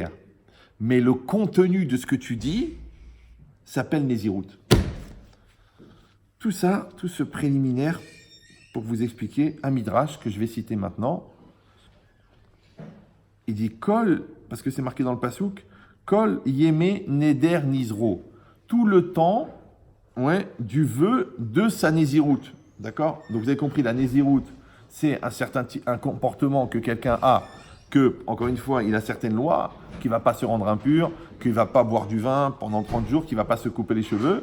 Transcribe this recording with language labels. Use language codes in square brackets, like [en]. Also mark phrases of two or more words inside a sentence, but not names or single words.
[fr] Mais le contenu de ce que tu dis s'appelle Nézirut. Tout ça, tout ce préliminaire pour vous expliquer un midrash que je vais citer maintenant. Il dit Kol, parce que c'est marqué dans le pasouk, [he] כל ימי נדר נזרו. [fr] Tout le temps du vœu de sa Nézirut. D'accord? Donc vous avez compris, la Nézirut, c'est un comportement que quelqu'un a, que, encore une fois, il a certaines lois, qu'il ne va pas se rendre impur, qu'il ne va pas boire du vin pendant 30 jours, qu'il ne va pas se couper les cheveux.